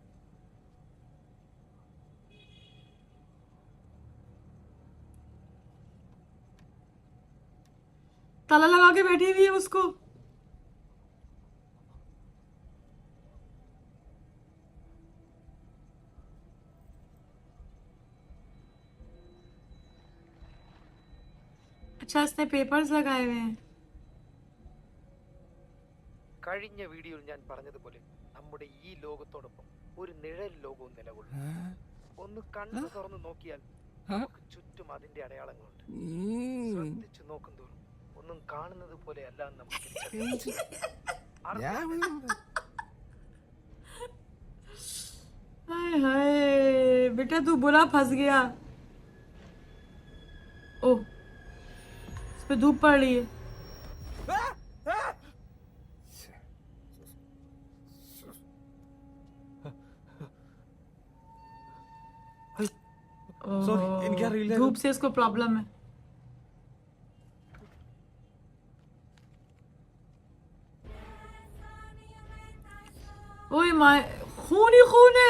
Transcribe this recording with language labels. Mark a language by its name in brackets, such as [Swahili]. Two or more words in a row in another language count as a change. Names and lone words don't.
[Hindi] ताला लगा के बैठी हुई है उसको। अच्छा, इसने पेपर्स लगाए हुए हैं। [Malayalam] കഴിഞ്ഞ വീഡിയോയിൽ ഞാൻ പറഞ്ഞതുപോലെ നമ്മുടെ ഈ ലോകത്തോടൊപ്പം ഒരു നിഴൽ ലോകവും നിലകൊള്ളും. ഒന്ന് കണ്ണു തുറന്നു നോക്കിയാൽ നമുക്ക് ചുറ്റും അതിന്റെ അടയാളങ്ങളുണ്ട്. ശ്രദ്ധിച്ചു നോക്കുന്തോറും ഒന്നും കാണുന്നത് പോലെ അല്ല നമുക്ക് [Hindi] हाय हाय बेटा, तू बुरा फंस गया। ओ, इस पे धूप पड़ रही है। [Malayalam] സോറി, എനിക്കറിയില്ല. [Hindi] धूप से इसको प्रॉब्लम है। [English] oh my, [Hindi] खून ही खून है।